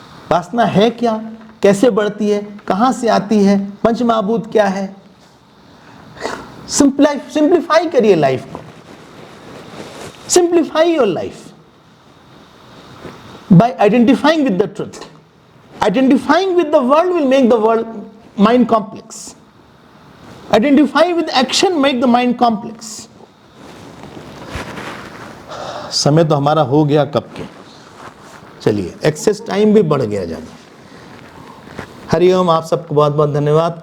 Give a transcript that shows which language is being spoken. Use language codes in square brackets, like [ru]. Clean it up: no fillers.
[hi] वासना है क्या, कैसे बढ़ती है, कहां से आती है, पंच महाभूत क्या है। सिंप्लीफाई करिए लाइफ को, [en] Simplify your life by identifying with the truth. Identifying with the world will make the world mind complex. Identify with action, make the mind complex. [hi] समय तो हमारा हो गया कब के, चलिए एक्सेस टाइम भी बढ़ गया जाना। हरिओम, आप सबको बहुत बहुत धन्यवाद।